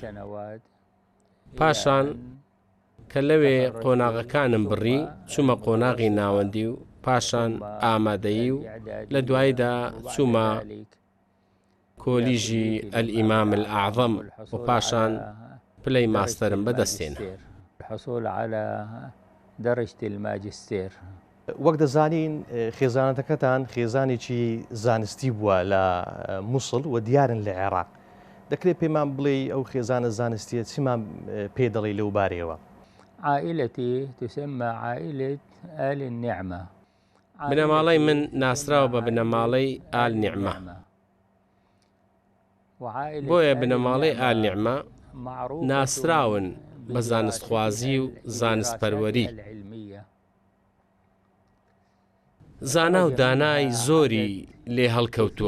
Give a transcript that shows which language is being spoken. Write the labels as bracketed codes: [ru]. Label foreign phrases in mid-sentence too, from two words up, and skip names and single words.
[ckb] پاشان کە لەوێ قۆناغەکانم بڕی چوومە قۆناغی ناوەندی و پاشان ئامادەیی و لە دواییدا چوومە کۆلیژی ئەلئیمام الئەعظەم و پاشان پلەی ماستەرم بەدەستێنا. [ar] الحصول على درجة الماجستير. [ckb] وەک دەزانین خێزانەتەکەتان خێزانێکی زانستی بووە لە مووسڵ و دیارن لە عێراق. دەکرێت پێمان بڵێ ئەو خێزانە زانستیە چیمان پێ دەڵێ لەو بارەیەوە؟ [ar] عائلتي تسمى عائلة آل النعمة. [ckb] بنەماڵەی من ناسراوە بە بنەماڵەی ئال نیعمە. بۆیە بنەماڵەی ئال نیعمە ناسراون بە زانستخوازی و زانستپەروەری. زانا و دانای زۆری لێ هەڵکەوتووە.